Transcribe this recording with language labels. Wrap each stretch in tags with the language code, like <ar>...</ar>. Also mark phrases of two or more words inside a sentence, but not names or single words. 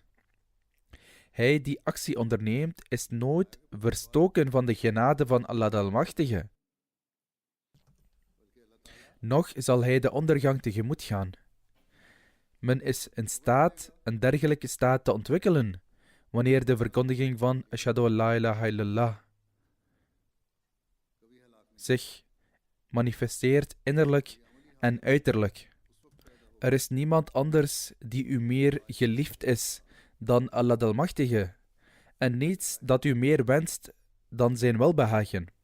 <nl>Hij die actie onderneemt, is nooit verstoken van de genade van Allah de Almachtige. Nog zal hij de ondergang tegemoet gaan. Men is in staat een dergelijke staat te ontwikkelen, wanneer de verkondiging van</nl> <ar>أشهد أن لا إله إلا الله</ar> <nl>zich manifesteert innerlijk en uiterlijk. Er is niemand anders die u meer geliefd is dan Allah de Almachtige, en niets dat u meer wenst dan zijn welbehagen.</nl>